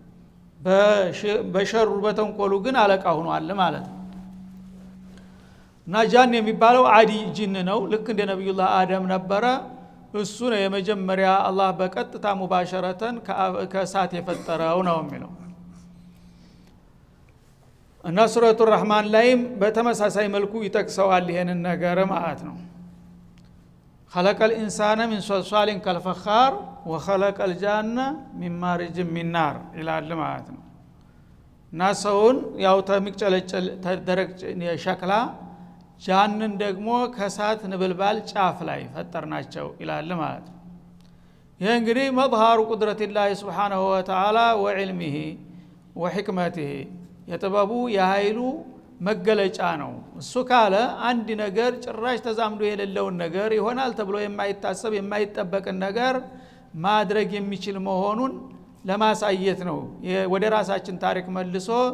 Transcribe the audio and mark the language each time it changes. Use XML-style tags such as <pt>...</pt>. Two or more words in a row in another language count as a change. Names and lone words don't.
<am>በሸሩ በተንኮሉ ግን አለቃ ሆኗል ማለት ነው እና ጃን የሚባለው አዲ ጂን ነው ልክ እንደ ነብዩላህ አደም ነበረ እሱ ነው የመጀመሪያ አላህ በቀጥታ ሙባሸረተን ከእሳት የፈጠረው ነው የሚለው እና ሱረቱ الرحማን ላይም በተመሳሳይ መልኩ ይጠቅሰዋል ይሄንን ነገር ማለት ነው</am> <ar>خلق الانسان من صلصال كالفخار وخلق الجان من مارج من نار</ar> <am>ይላል ማለት ነው እና ሰውን ያው ተሚጨለጨል ተደረግ ሸክላ ጃንን ደግሞ ከሳት ነበልባል ጫፍ ላይ ፈጠርናቸው ይላል ማለት ነው ይሄ እንግዲህ</am> <ar>መظهر قدرة الله سبحانه وتعالى وعلمه وحكمته</ar> <am>የጥበቡ የኃይሉ መገለጫ ነው እሱ ካለ አንድ ነገር ጭራሽ ተዛምዶ የሌለውን ነገር ይሆናል ተብሎ የማይታሰብ የማይጠበቅን ነገር ማድረግ የሚችል መሆኑን ለማሳየት ነው ወደ ራሳችን ታሪክ መልሶ</am>